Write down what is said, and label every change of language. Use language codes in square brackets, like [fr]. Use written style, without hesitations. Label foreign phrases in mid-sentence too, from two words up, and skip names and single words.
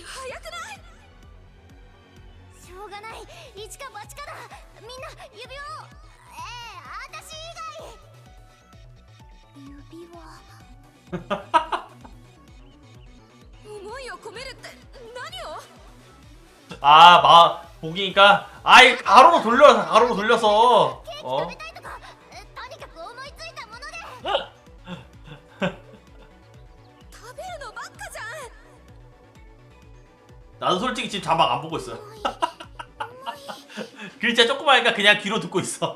[ja] 早くない？しょうがない。一か八かだ。みんな指輪を。私以指輪。思いを込めるって何を？ [ko] 아, 보기니까 아이 가로로 돌려서 [ja] 外ケーキ [ko] 어? [ja] 食べたいとか、とにかく思いついたもので。食べるのばっかじゃん。 [ko] 나도 솔직히 지금 자막 안 보고 있어. 글자 조그마하니까 그냥 귀로 듣고 있어.